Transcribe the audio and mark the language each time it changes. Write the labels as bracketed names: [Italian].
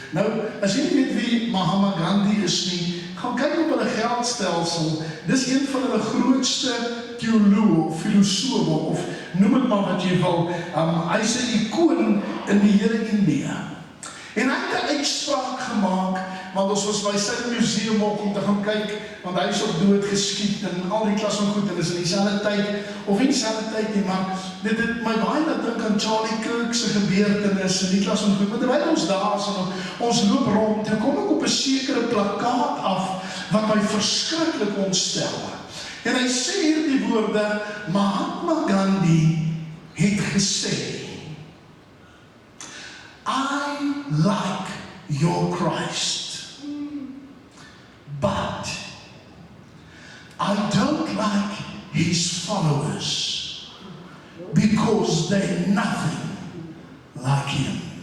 [Afrikaans] Nou, as jy nie weet wie Mahatma Gandhi is nie, gaan kyk op hulle geldstelsel. Dis een van hulle grootste teoloë, filosofe, of noem het maar wat jy wil. Hy is 'n ikoon in die hele India. En hy het 'n uitspraak gemaak, want ons was by sy museum ook om te gaan kyk, want hy is op dood geskiet en al die klas van goed, en is in dieselfde tyd, of nie dieselfde tyd nie, maar dit het my baie laat dink aan Charlie Kirk se gebeurtenis en die klas van goed, maar terwyl ons daar is en ons loop rond, toe kom ek op 'n sekere plakkaat af, wat my verskriklik ontstel. En hy sê hierdie woorde, Mahatma Gandhi het gesê, [English] I like your Christ, but I don't like his followers because they're nothing like him.